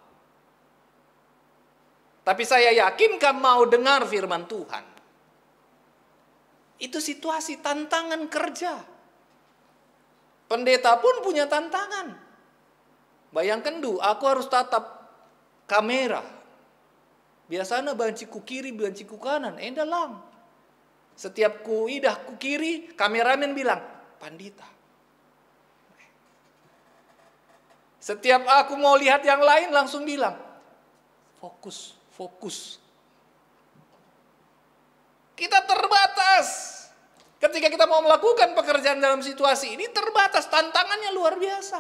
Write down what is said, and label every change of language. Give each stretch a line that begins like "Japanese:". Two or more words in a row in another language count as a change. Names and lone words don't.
Indonesian: Tapi saya yakin kamu mau dengar firman Tuhan. Itu situasi tantangan kerja. Pendeta pun punya tantangan. Bayangkan aku harus tatap kamera.
Batak Karo: Biasanya banci ku kiri, banci ku kanan.
Indonesian: Dalang. Setiap
Batak Karo: ku idah ku kiri,
Indonesian: kameramen bilang, pandita. Setiap aku mau lihat yang lain langsung bilang, fokus, fokus. Kita terbatas. Ketika kita mau melakukan pekerjaan dalam situasi ini terbatas, tantangannya luar biasa.